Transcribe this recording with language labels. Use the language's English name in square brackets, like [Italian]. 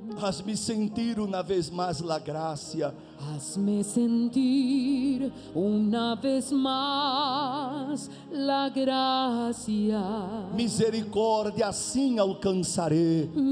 [Spanish] Hazme sentir [Portuguese] uma vez mais a graça. [Spanish] Hazme sentir una vez más la gracia. [Portuguese] Misericórdia, assim alcançarei.